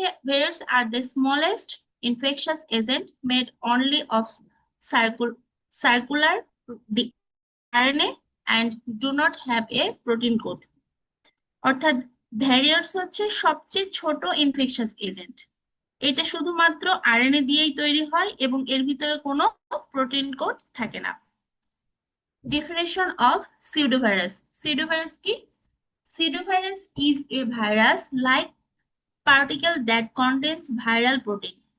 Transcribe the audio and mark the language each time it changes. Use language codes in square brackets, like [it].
[en] Variants are the smallest infectious agent made only of circular RNA and do not have a protein code. [bn] অর্থাৎ ভ্যারিয়ান্টস হচ্ছে সবচেয়ে ছোট infectious agent. এটা শুধুমাত্র RNA দিয়েই তৈরি হয় এবং এর ভিতরে কোনো প্রোটিন কোড থাকে না। Definition of সিউডোভাইরাস। সিউডোভাইরাস কি? [en] Pseudovirus is a virus-like particle that contains viral protein.